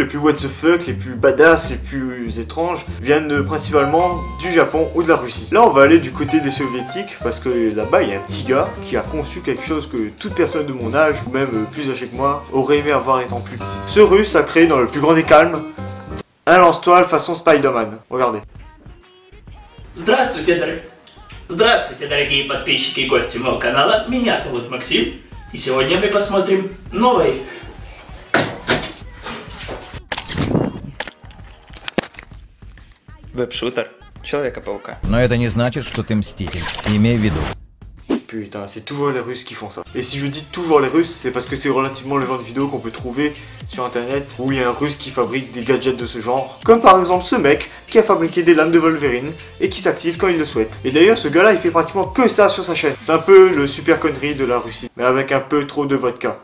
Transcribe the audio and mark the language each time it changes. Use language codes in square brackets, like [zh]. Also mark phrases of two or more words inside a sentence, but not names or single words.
[en] plus what the fuck, [fr] les plus badass, les plus étranges viennent principalement du Japon ou de la Russie. Là, on va aller du côté des soviétiques parce que là-bas, il y a un petit gars qui a conçu quelque chose que toute personne de mon âge, ou même plus âgé que moi, aurait aimé avoir étant plus petit. Ce russe a créé dans le plus grand des calmes un lance-toile façon Spider-Man. Regardez. [ru] Здравствуйте, дорогие подписчики и гости моего канала. Меня зовут Максим. И сегодня мы посмотрим новый веб-шутер Человека-паука. Но это не значит, что ты мститель. Имей в виду. [fr] Putain, c'est toujours les Russes qui font ça. Et si je dis toujours les Russes, c'est parce que c'est relativement le genre de vidéo qu'on peut trouver sur internet où il y a un Russe qui fabrique des gadgets de ce genre. Comme par exemple ce mec qui a fabriqué des lames de Wolverine et qui s'active quand il le souhaite. Et d'ailleurs, ce gars-là, il fait pratiquement que ça sur sa chaîne. C'est un peu le super connerie de la Russie, mais avec un peu trop de vodka.